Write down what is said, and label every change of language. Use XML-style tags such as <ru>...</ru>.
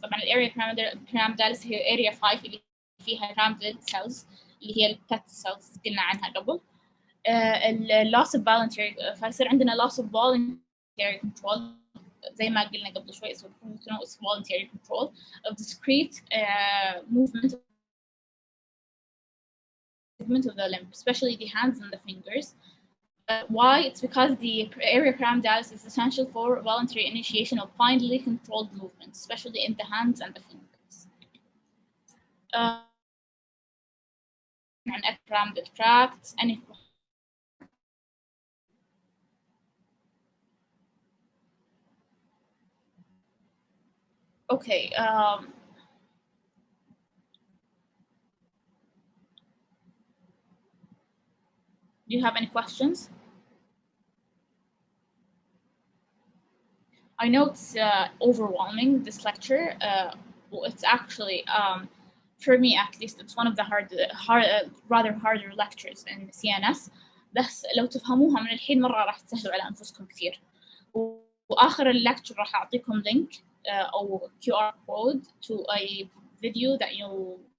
<ar>طبعا الarea pyramidalis هي area 5 اللي فيها pyramidal cells اللي هي البت cells قلنا عنها قبل. loss of voluntary فيصير عندنا loss of voluntary control زي ما قلنا قبل شوي.</ar> <en>So it's voluntary control of discrete movement of the limb, especially the hands and the fingers. Why? It's because the area pyramidalis is essential for voluntary initiation of finely controlled movements, especially in the hands and the fingers. And epipyramidal tracts. Any okay. Do you have any questions? I know it's overwhelming, this lecture. It's actually, for me at least, it's one of the rather harder lectures in CNS.</en> <ar>بس لو تفهموها من الحين مرة راح تسهلوا على أنفسكم كثير. وآخر الليكتشر راح أعطيكم لينك أو QR code</ar> <en>to a video that you</en>